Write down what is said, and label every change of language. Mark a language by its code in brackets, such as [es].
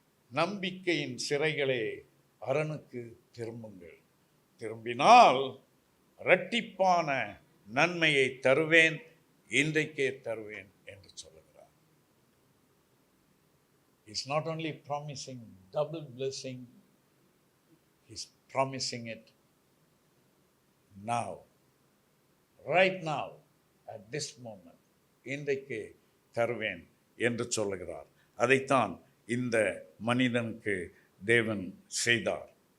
[ta] நம்பிக்கையின் சிறைகளே அரணுக்கு திரும்புங்கள், திரும்பினால் இரட்டிப்பான நன்மையை தருவேன், இன்றைக்கே தருவேன் என்று சொல்லுகிறார். [en] He is not only promising double blessing, he is promising it now, right now, at this moment. [ta] இன்றைக்கே தருவேன் என்று சொல்லுகிறார். அதைத்தான் இந்த மனிதனுக்கு தேவன் செய்தார்.